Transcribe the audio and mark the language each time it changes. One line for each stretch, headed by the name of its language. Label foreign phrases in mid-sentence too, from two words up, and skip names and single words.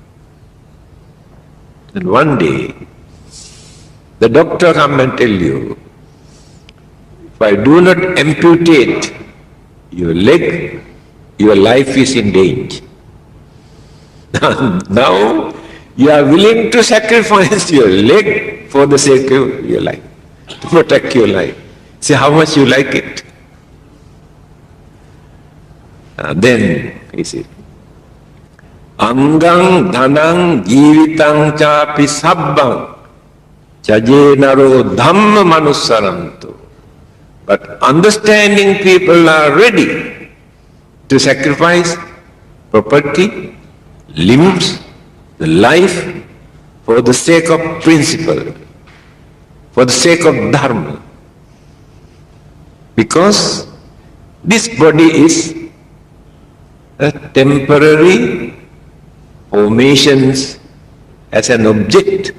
English: And one day, the doctor come and tell you, if I do not amputate your leg, your life is in danger. Now, you are willing to sacrifice your leg for the sake of your life, to protect your life. See how much you like it. Then, he said,
Pali: Angang dhanang jivitang chapi sabbang chaje naro dhamma manussaranto.
English: But understanding people are ready to sacrifice property, limbs, the life for the sake of principle, for the sake of dharma. Because this body is a temporary formations as an object.